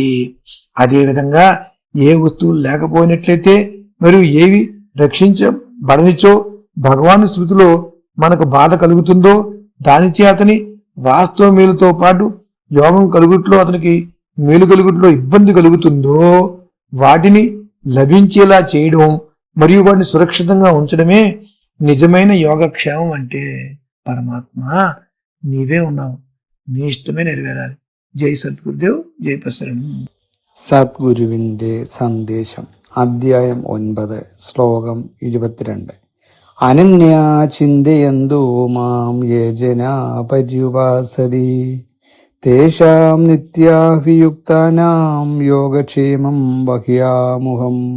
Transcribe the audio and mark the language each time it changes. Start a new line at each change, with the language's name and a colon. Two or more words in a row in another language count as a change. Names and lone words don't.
Telugu: అదేవిధంగా ఏ వస్తువులు లేకపోయినట్లయితే మరియు ఏవి రక్షించబడనిచో భగవాను స్మృతిలో మనకు బాధ కలుగుతుందో, దానిచే అతని వాస్తవ మేలుతో పాటు యోగం కలుగుట్లో అతనికి మేలు కలుగుట్లో ఇబ్బంది కలుగుతుందో వాటిని లభించేలా చేయడం మరియు వాటిని సురక్షితంగా ఉంచడమే నిజమైన యోగక్షేమం అంటే. పరమాత్మ నీవే ఉన్నావు, నీ ఇష్టమే నెరవేరాలి. జై సద్గురుదేవ్, జై ప్రసరణం.
Malayalam: സദ്ഗുരുവിന്റെ സന്ദേശം, അധ്യായം 9, ശ്ലോകം 22.
Sanskrit: അനന്യാ ചിന്തയന്തോ മാം യേ ജനാ പര്യുപാസതി തേഷാം നിത്യാഭിയുക്താനാം യോഗക്ഷേമം വഹ്യാമുഹം.